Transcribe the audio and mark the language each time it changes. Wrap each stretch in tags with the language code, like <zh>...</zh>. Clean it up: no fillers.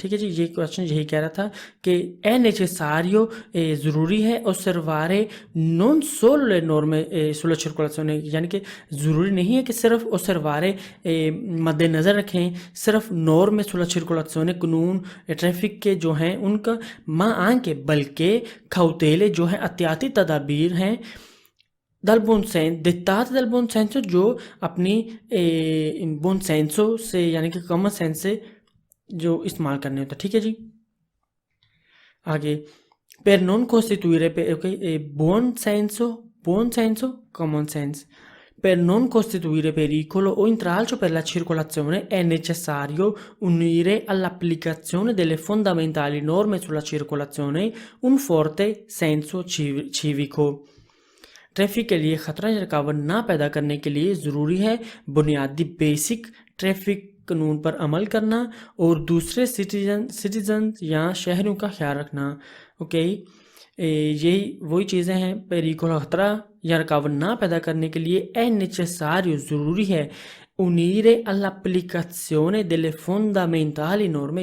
<hi>ठीक है जी, ये क्वेश्चन यही कह रहा था कि ए नेसेसारियो ज़रूरी है और सर्वारे नॉन सोलो नॉर्मे सुला सर्कुलेशन, यानी कि ज़रूरी नहीं है कि सिर्फ और सर्वारे मद्देनज़र रखें सिर्फ नॉर्मे सुला सर्कुलेशन कानून ट्रैफिक के जो हैं उनका माँ आंके, बल्कि खौतेले जो हैं एहतियाती तदाबीर हैं दल बुन सेंस दित्तात दल बुन सेंसो जो अपनी बुन सेंसो से यानी कि कॉमन सेंस से जो इस्तेमाल करने होता है। ठीक है जी।</hi> <it>आगे per non costituire buon senso, common sense. Per non costituire pericolo o intralcio per la circolazione è necessario unire all'applicazione delle fondamentali norme sulla circolazione un forte senso civico.</it> <hi>Traffic के लिए खतरा या रुकावट ना पैदा करने के लिए ज़रूरी है बुनियादी बेसिक ट्रैफिक कानून पर अमल करना और दूसरे सिटीजन या शहरों का ख्याल रखना। ओके, यही वही चीज़ें हैं। पेरिकोल खतरा या रुकावट ना पैदा करने के लिए</hi> <it>è necessario</it> <hi>ज़रूरी है</hi> <it>unire all'applicazione delle fondamentali norme।</it>